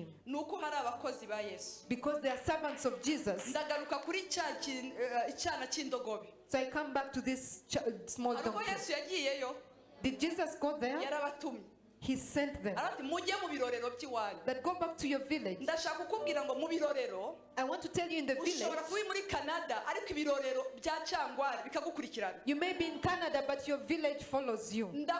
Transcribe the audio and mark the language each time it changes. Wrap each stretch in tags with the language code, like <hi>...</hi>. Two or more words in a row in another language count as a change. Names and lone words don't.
<rw>Nuko hari abakozi ba Yesu.</rw> <en>Because they are servants of Jesus.</en> <rw>Ndagaruka kuri icyana cy'indogobe.</rw> <en>So I come back to this small donkey.</en> <rw>Ariko Yesu yagiyeyo.</rw> <en>Did Jesus go there?</en> <rw>Yarabatumye.</rw> <en>He sent them. That go back to your village. I want to tell you in the village. You may be in Canada, but your village follows you.</en>